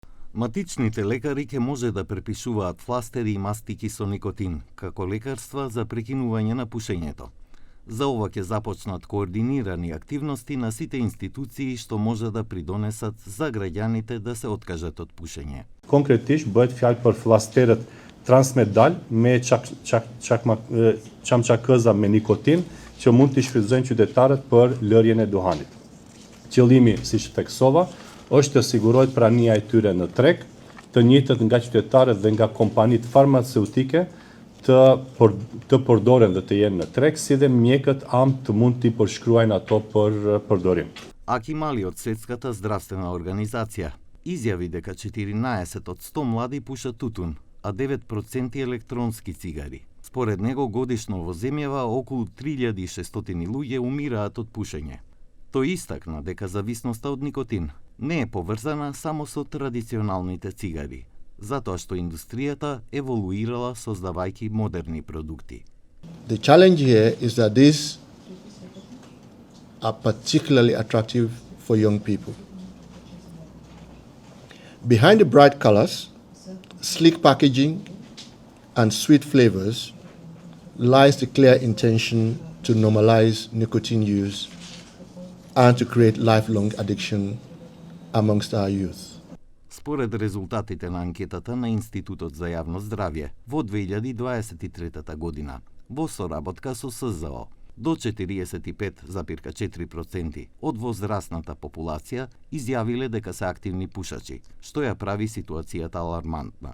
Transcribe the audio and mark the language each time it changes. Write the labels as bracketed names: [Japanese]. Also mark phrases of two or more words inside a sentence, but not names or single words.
[Macedonian] Матичните лекари ќе може да препишуваат фластери и мастики со никотин, како лекарства за прекинување на пушењето. За ова ќе започнат координирани активности на сите институции што може да придонесат за граѓаните да се откажат од пушење. [Albanian] Konkretisht bëhet fjalë për fllasterët transmedal me çamçakëza me nikotin që mund të shfrytëzojnë qytetarët për lërjen e duhanit. Qëllimi, siç theksova, është të sigurohet prania e tyre në treg, të njëjtët nga qytetarët dhe nga kompanitë farmaceutike të përdoren dhe të jenë në treg, si dhe mjekët të mund t'i përshkruajnë ato për përdorim. [Macedonian] Аки Мали од Светската здравствена организација изјави дека 14 од 100 млади пушат тутун, а 9% електронски цигари. Според него годишно во земјава околу 3600 луѓе умираат од пушење. Тој истакна дека зависноста од никотин не е поврзана само со традиционалните цигари, затоа што индустријата еволуирала создавајќи модерни продукти. [English] The challenge here is that these are particularly attractive for young people. Behind the bright colors, sleek packaging, and sweet flavors lies the clear intention to normalize nicotine use and to create lifelong addiction amongst our youth. [Macedonian] Според резултатите на анкетата на Институтот за јавно здравје во 2023 година, во соработка со СЗО, до 45,4% од возрастната популација изјавиле дека се активни пушачи, што ја прави ситуацијата алармантна.